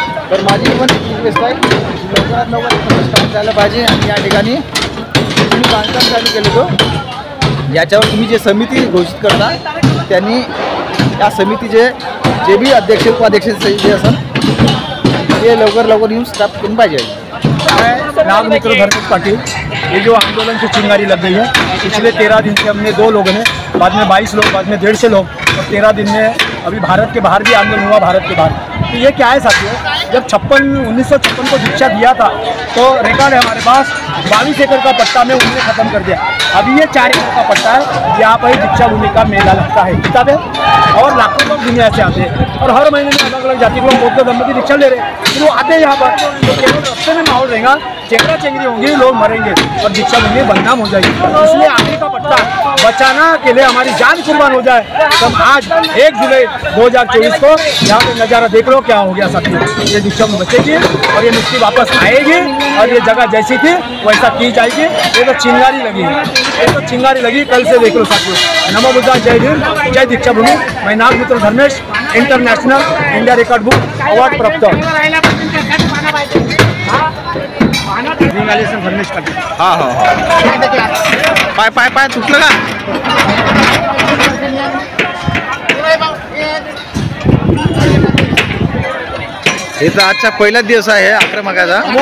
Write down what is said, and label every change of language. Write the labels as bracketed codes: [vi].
[mr] तर माझी पण रिक्वेस्ट आहे लवकरात लवकर काम झालं पाहिजे। आणि या ठिकाणी तुम्ही बांधकाम चालू केलं होतं याच्यावर तुम्ही जे समिती घोषित करता त्यांनी या समितीचे जे भी अध्यक्ष उपाध्यक्ष जे असेल ते लवकर लवकर येऊन स्टाफ करून पाहिजे। [hi] नाग मित्र धर्मेश पाटिल, ये जो आंदोलन की चिंगारी लग गई है पिछले 13 दिन से हमने 2 लोगों ने, बाद में 22 लोग, बाद में 150 लोग और 13 दिन में अभी भारत के बाहर भी आंदोलन हुआ भारत के बाहर। तो ये क्या है साथियों, जब 1956 को दीक्षा दिया था तो रिकॉर्ड है हमारे पास 22 एकड़ का पट्टा में उन्होंने खत्म कर दिया। अभी ये 4 एकड़ का पट्टा है यहाँ पर दीक्षा भूमि का मेला लगता है किताबें और लाखों लोग दुनिया से आते हैं और हर महीने में अलग अलग जाति के लोग बौद्ध धर्म की दीक्षा ले रहे हैं। फिर वो आते हैं यहाँ पर तो केवल रास्ते में माहौल रहेगा चेंगरा चेंगरी होंगी, लोग मरेंगे और दीक्षा भूमि बदनाम हो जाएगी। इसलिए आगे का पट्टा बचाना के लिए हमारी जान कुर्बान हो जाए। तब आज 1 जुलाई 2024 को यहाँ पे नज़ारा देख लो क्या हो गया साथियों। ये दीक्षा भूमि बचेगी और ये मिट्टी वापस आएगी और ये जगह जैसी थी वैसा की जाएगी। ये तो चिंगारी लगी है, ये तो चिंगारी लगी, कल से देख लो साथियों। नमो बुद्धाय, जय हिंद, जय दीक्षा भूमि। मैं नागमित्र Dharmesh, international India record book award प्राप्त। [mr] हा हा पाय पाय पाय तुटलं का? हे तर आजचा पहिलाच दिवस आहे आक्रमकाचा।